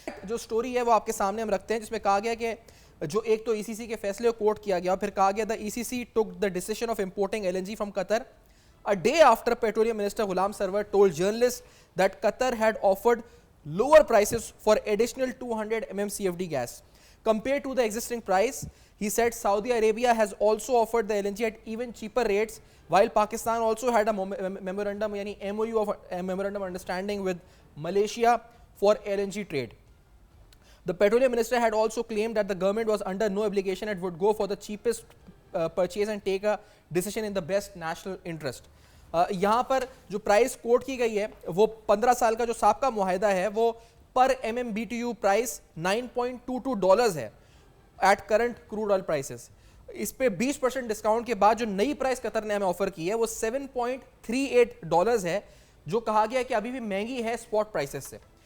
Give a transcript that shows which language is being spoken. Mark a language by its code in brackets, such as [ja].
[ur] جو سٹوری ہے وہ آپ کے سامنے ہم رکھتے ہیں جس میں کہا گیا [en] کہ جو ایک تو ای سی سی کے فیصلے کو کوٹ کیا گیا, پھر کہا گیا the ECC took the decision of importing LNG from Qatar a day after Petroleum Minister Ghulam Sarwar told journalists that Qatar had offered lower prices for additional 200 MMCFD gas. Compared to the existing price, he said Saudi Arabia has also offered the LNG at even cheaper rates, while Pakistan also had a memorandum, yani MOU of a memorandum understanding with Malaysia for LNG trade. The petroleum minister had also claimed that the government was under no obligation and would go for the cheapest purchase and take a decision in the best national interest. [ur] یہاں پر جو price quote کی گئی ہے وہ 15 سال کا جو سابقہ معاہدہ ہے وہ پر MMBTU پرائس $9.22 ہے [en] At current crude oil prices. [ur] اس پہ 20% ڈسکاؤنٹ کے بعد جو نئی پرائس قطر نے ہمیں آفر کی ہے وہ $7.38 ہے, جو کہا گیا کہ ابھی بھی مہنگی ہے اسپاٹ پرائسز سے.